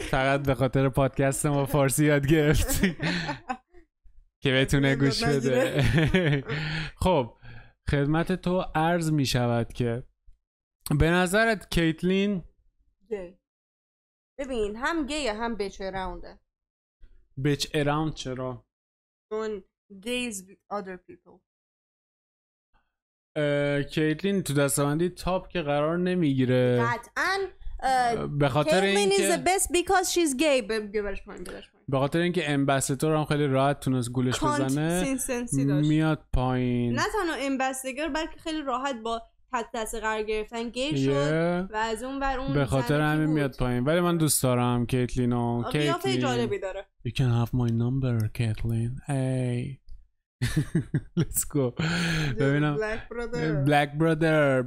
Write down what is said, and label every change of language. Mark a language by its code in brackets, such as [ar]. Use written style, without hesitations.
[fa] فقط به خاطر پادکست ما فارسی یاد گرفتی که بتونه گوش بده. خب خدمت تو عرض می شود که به نظرت کیتلین گی؟ ببین هم گیه هم بیچ اراونده. بیچ اراوند چرا؟ چون [en] gays with other people. [fa] کیتلین تو دستبندی تاپ که قرار نمیگیره قطعاً. به خاطر اینکه [en] Caitlyn is the best because she's gay. [fa] ببرش پایین. به خاطر اینکه امبسیتور هم خیلی راحت تونست گولش بزنه میاد پایین. نه تنها امبسیتور بلکه خیلی راحت با دست قرار گرفتن گی شد و از اون بر اون به خاطر همین میاد پایین. ولی من دوست دارم کیتلینو. قیافه جالبی داره. [en] You can have my number Caitlyn. Hey. Let's go. [fa] ببینم Black Brother.